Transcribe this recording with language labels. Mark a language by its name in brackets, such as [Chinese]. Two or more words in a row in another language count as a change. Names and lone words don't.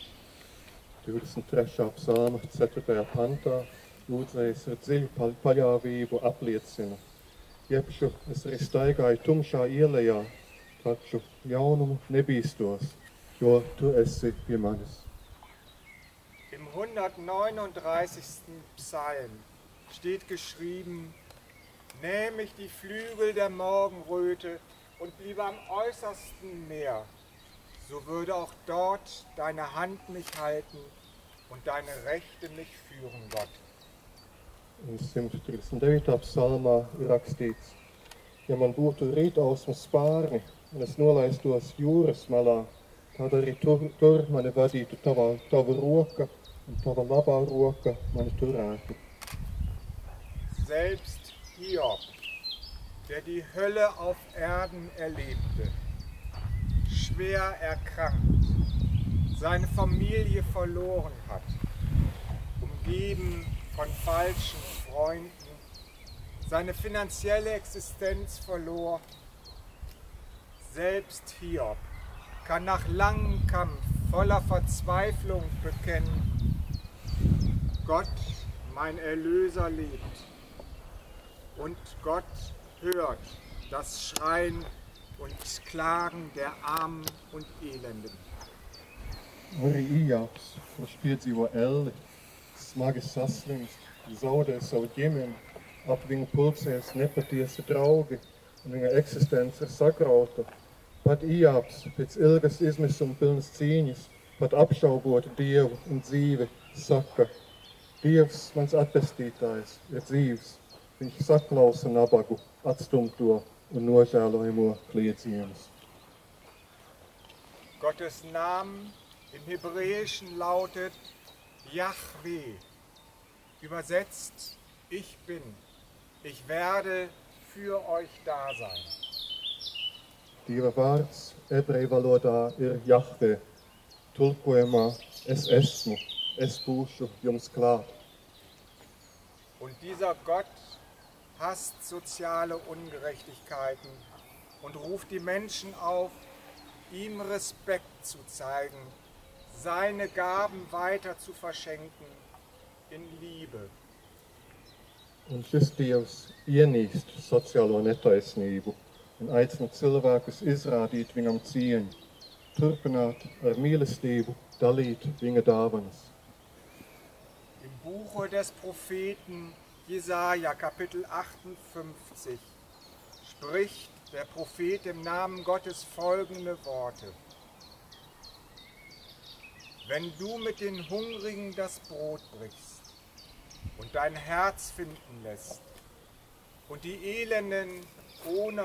[Latvian] 23. psalma, 4. pantā, lūdzējs ar dziļu paļāvību apliecina. Jebšu es arī staigāju tumšā ielejā, taču jaunumu nebīstos, jo tu esi pie manis. [German] Im 139. Psalm steht geschrieben: Nähm ich die Flügel der Morgenröte und bliebe am äußersten Meer, so würde auch dort deine Hand mich halten und deine Rechte mich führen, Gott. [Latvian] Un 139. psalmā ir rakstīts: Ja man būtu rītausmu spārni un es nolaistos jūras malā, tad arī tur mani vadītu tava roka un tava labā roka mani turētu. [German] Selbst Hiob, der die Hölle auf Erden erlebte, schwer erkrankt, seine Familie verloren hat, umgeben von falschen Freunden, seine finanzielle Existenz verlor. Selbst Hiob kann nach langem Kampf voller Verzweiflung bekennen: Gott, mein Erlöser, lebt. Und Gott hört das Schreien und Klagen der Armen und Elenden. [Latvian] Arī Ijāps, kurš piedzīvo elli, smagi saslimst, zaudē savu ģimeni, ap viņu pulcēs nepatiesi draugi un viņa eksistence ir sagrauta. Pat Ijāps pēc ilgas izmisuma pilnas cīņas, pat apšaubot Dievu un dzīvi, saka: Dievs, mans atpestītājs, ir dzīvs. Viņš saklausa nabagu, atstumto un nožēlojamo kliedzienus. [German] Gottes Name im Hebräischen lautet Jahwe, übersetzt: Ich bin, ich werde für euch da sein. [Latvian] Dieva vārds ebreju valodā ir Jahve, tulkojumā es esmu, es būšu jums klāt. [German] Und dieser Gott hasst soziale Ungerechtigkeiten und ruft die Menschen auf, ihm Respekt zu zeigen, seine Gaben weiter zu verschenken in Liebe. [Latvian] Un šis Dievs ienīst sociālo netaisnību un aicina cilvēkus izrādīt viņam cieņu, turpināt ar mīlestību dalīt viņa dāvanas. [German] Im Buche des Propheten Jesaja, Kapitel 58, spricht der Prophet im Namen Gottes folgende Worte: Wenn du mit den Hungrigen das Brot brichst und dein Herz finden lässt und die Elenden ohne